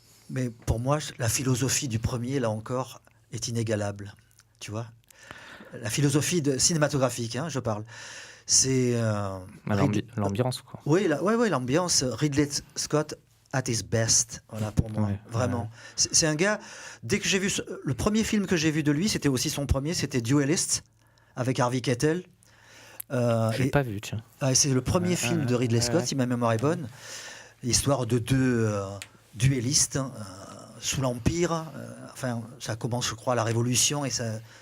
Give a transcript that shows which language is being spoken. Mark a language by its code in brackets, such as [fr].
[fr] Mais pour moi, la philosophie du premier, là encore, est inégalable. Tu vois, la philosophie cinématographique, je parle. C'est l'ambiance, quoi. Oui, l'ambiance. [en] Ridley Scott at his best. [fr] Voilà, pour moi, vraiment. Ouais. C'est un gars. Dès que j'ai vu le premier film que j'ai vu de lui, c'était aussi son premier, c'était Duelist avec Harvey Keitel. Je l'ai pas vu, tiens. C'est le premier film de Ridley Scott, si ma mémoire est bonne. L'histoire de deux duellistes sous l'Empire. Enfin, ça commence, je crois, à la Révolution et ça